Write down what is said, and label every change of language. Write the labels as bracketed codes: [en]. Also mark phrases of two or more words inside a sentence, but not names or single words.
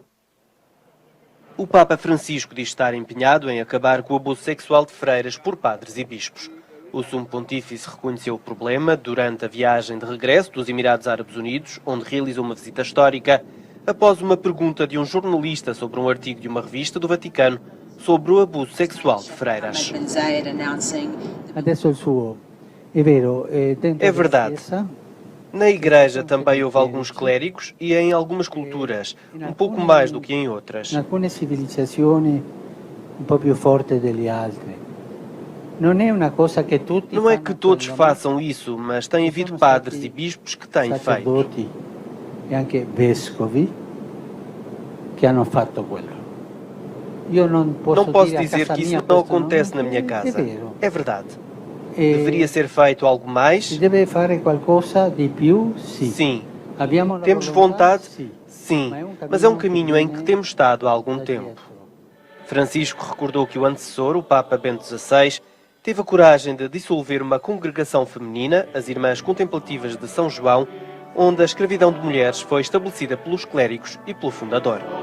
[pt] O Papa Francisco diz estar empenhado em acabar com o abuso sexual de freiras por padres e bispos. O Sumo Pontífice reconheceu o problema durante a viagem de regresso dos Emirados Árabes Unidos, onde realizou uma visita histórica, após uma pergunta de um jornalista sobre um artigo de uma revista do Vaticano sobre o abuso sexual de freiras. [it] Adesso il suo. È vero, dentro [pt] É verdade. [it] la Chiesa, [pt] Na Igreja também houve alguns clérigos e em algumas culturas, um pouco mais do que em outras. [it] in alcune civilizzazioni un po' più forte delle altre. Non è una cosa che tutti [pt] Não é [it] fanno [pt] que todos [it] quello, [pt] façam isso, mas tem havido padres e bispos que têm feito. [it] sacerdoti e anche vescovi che hanno fatto quello. Io non posso, [pt] Não posso [it] dire a [pt] dizer [it] casa [pt] que isso [it] mia [pt] não [it] questo [pt] acontece na minha [it] è [pt] casa. [it] vero. [pt] É verdade. [it] E [pt] Deveria ser feito algo [it] si [pt] mais? [it] deve fare qualcosa di più? Sì. [pt] Sim. [it] Abbiamo la [pt] Temos [it] volontà? [pt] vontade? [it] Sì. [pt] Sim. Mas é um caminho em que temos estado há algum [it] Da [pt] tempo. [it] dietro. [pt] Francisco recordou que o antecessor, o Papa Bento XVI, teve a coragem de dissolver uma congregação feminina, as Irmãs Contemplativas de São João, onde a escravidão de mulheres foi estabelecida pelos clérigos e pelo fundador.